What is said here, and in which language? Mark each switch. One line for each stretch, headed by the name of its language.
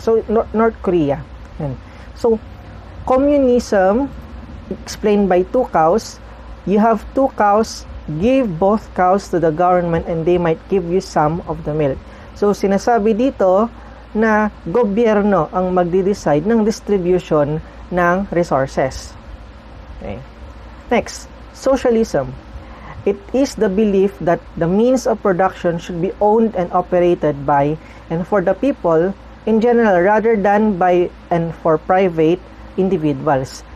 English: So, North Korea. Yan. So, communism, explained by two cows. You have two cows, give both cows to the government and they might give you some of the milk.
Filipino: So, sinasabi dito na gobyerno ang magdi-decide ng distribution ng resources.
English: Okay. Next, socialism. It is the belief that the means of production should be owned and operated by and for the people in general rather than by and for private individuals.